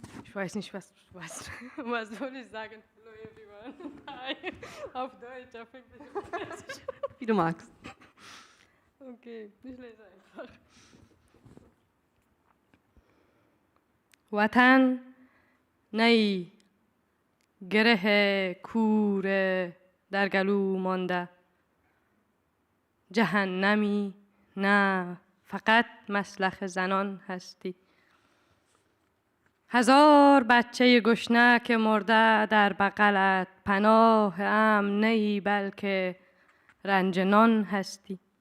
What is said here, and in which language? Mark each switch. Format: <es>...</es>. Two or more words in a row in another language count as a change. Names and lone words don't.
<de>Ich weiß nicht, was soll ich sagen?</de> <en>Hello everyone. Hi.</en> <de>Auf Deutsch, auf Englisch. Wie du magst. Okay, ich lese einfach.</de> <fa>وطن نی گره کوره در گلو مانده جهنمی نه فقط مسلخ زنان هستی هزار بچه گشنه که مرده در بغلت پناه امن نی بلکه رنج نان هستی</fa>